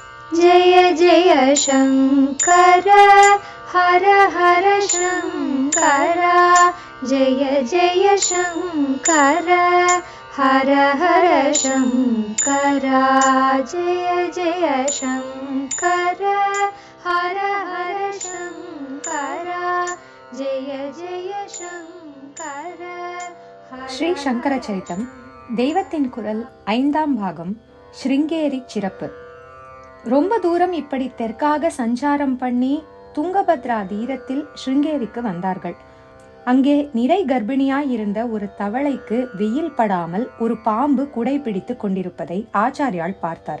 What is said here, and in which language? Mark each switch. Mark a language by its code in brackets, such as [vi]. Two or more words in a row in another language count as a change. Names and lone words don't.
[sa] जय जय शङ्कर हर हर शङ्कर जय जय शङ्कर हर हर शङ्कर जय जय शङ्कर हर हर शङ्कर जय जय शङ्कर. [ta] ஸ்ரீ சங்கர சரிதம் தெய்வத்தின் குரல் 5ஆம் பாகம் ஸ்ருங்கேரி சிறப்பு. ரொம்ப தூரம் இப்படி தெற்காக சஞ்சாரம் பண்ணி துங்கபத்ரா தீரத்தில் ஸ்ருங்கேரிக்கு வந்தார்கள். அங்கே நிறை கர்ப்பிணியாயிருந்த ஒரு தவளைக்கு வெயில் படாமல் ஒரு பாம்பு குடை பிடித்து கொண்டிருப்பதை ஆச்சாரியால் பார்த்தார்.